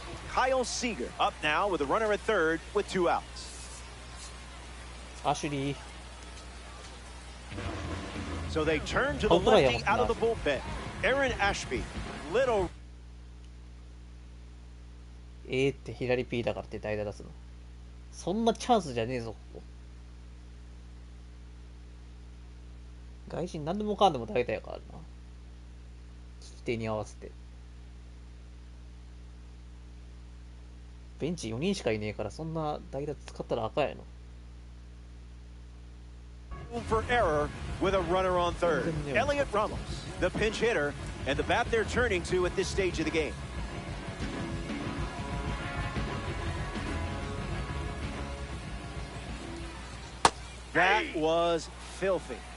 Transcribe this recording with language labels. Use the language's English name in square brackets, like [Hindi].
[English] Kyle Seager up now with a runner at third with 2 outs. [Japanese] アシュリー。 [English] So they turn to the lefty out of the bullpen. Aaron Ashby. Little. [Japanese] って左 P だからって代打出すの。そんなチャンスじゃねえぞ、ここ。外人何でもかんでも代打やからな。利き手に合わせて。ベンチ4人しかいねえから、そんな代打使ったら赤やの。 [English] For error with a runner on third. Elliot Ramos, the pinch hitter, and the bat they're turning to at this stage of the game. That was filthy.